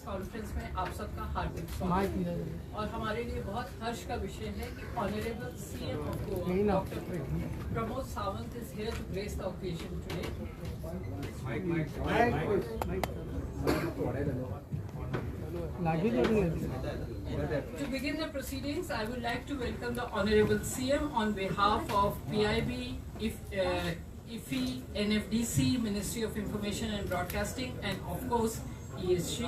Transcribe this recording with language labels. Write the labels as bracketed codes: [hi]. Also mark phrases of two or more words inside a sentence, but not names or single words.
[hi] कॉन्फ्रेंस में आप सबका हार्दिक स्वागत है और हमारे लिए बहुत हर्ष का विषय है कि [en] Honorable CM of Goa [hi] डॉक्टर प्रमोद सावंत [en] is here to grace the occasion today. To begin the proceedings, I would like to welcome the Honorable CM on behalf of PIB, IFI, NFDC, Ministry of Information and Broadcasting, and of course ESG.